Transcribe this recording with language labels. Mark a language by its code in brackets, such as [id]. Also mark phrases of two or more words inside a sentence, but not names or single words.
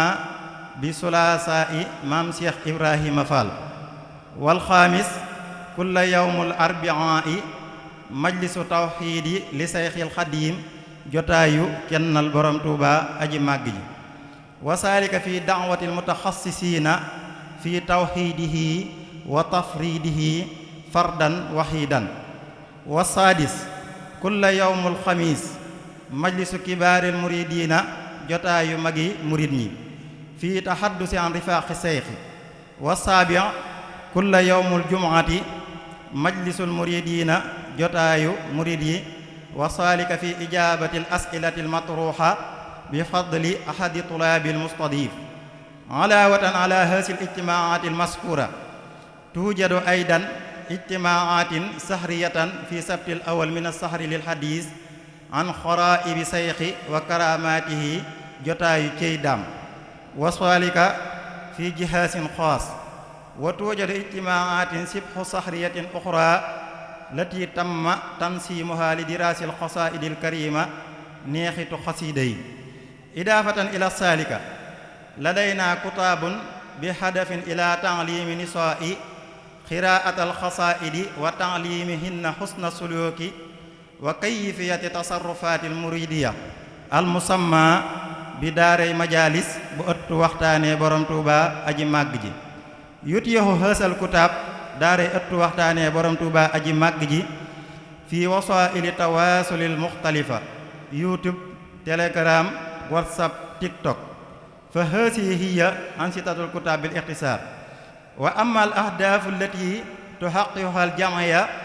[ar] بالثلاثاء maam Cheikh Ibrahima Fall والخامس كل يوم الأربعاء مجلس التوحيد للشيخ الخديم [wo] jotaayu kennal borom Tuuba aji màgg ji [ar] وذلك في دعوة المتخصصين في توحيده وتفريده فردا واحدا والسادس كل يوم الخميس مجلس كبار المريدين [wo] jotaayu magi murid ñi [ar] في التحدث عن رفاق الشيخ والسابع كل يوم الجمعة مجلس المريدين [wo] jotaayu murid yi [ar] وذلك في إجابة الأسئلة المطروحة بفضل أحد طلاب المستضيف علاوة على هذه الاجتماعات المذكورة توجد أيضا اجتماعات شهرية في سبت الأول من الشهر للحديث عن غرائب الشيخ وكراماته [wo] jotaayu cey daam [ar] وذلك في جهاز خاص وتوجد اجتماعات شبه شهرية أخرى التي تم تنظيمها لدراسة القصائد الكريمة [wo] neexitu xasiida yi [ar] إضافة إلى ذلك لدينا كتاب بهدف إلى تعليم نساء قراءة القصائد وتعليمهن حسن السلوك وكيفية تصرفات المريدية المسمى ب daaray majalis bu ëttu waxtaanee borom Tuuba aji màgg ji يؤتيه هذا الكتاب daaray ëttu waxtaanee borom Tuuba aji màgg ji في وسائل التواصل المختلفة YouTube, Telegram, WhatsApp, TikTok فهذه هي أنشطة الكتاب بالاختصار وأما الأهداف التي تحققها الجمعية